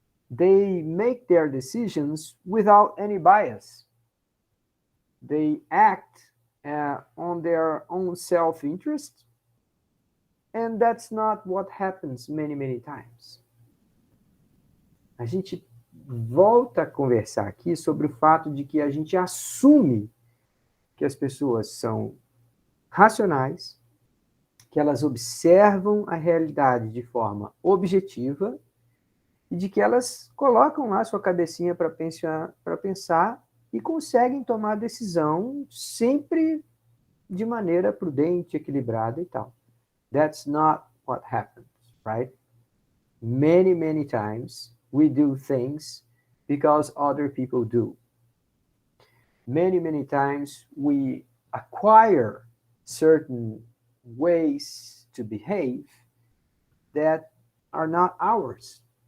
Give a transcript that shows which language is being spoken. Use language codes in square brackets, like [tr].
[en] They make their decisions without any bias. They act on their own self-interest, and that's not what happens many, many times. [pt] A gente volta a conversar aqui sobre o fato de que a gente assume que as pessoas são racionais, que elas observam a realidade de forma objetiva e de que elas colocam lá sua cabecinha para pensar e conseguem tomar decisão sempre de maneira prudente, equilibrada e tal. [en] That's not what happens, right? Many, many times we do things because other people do. Many times we acquire certain ways to behave that are not ours.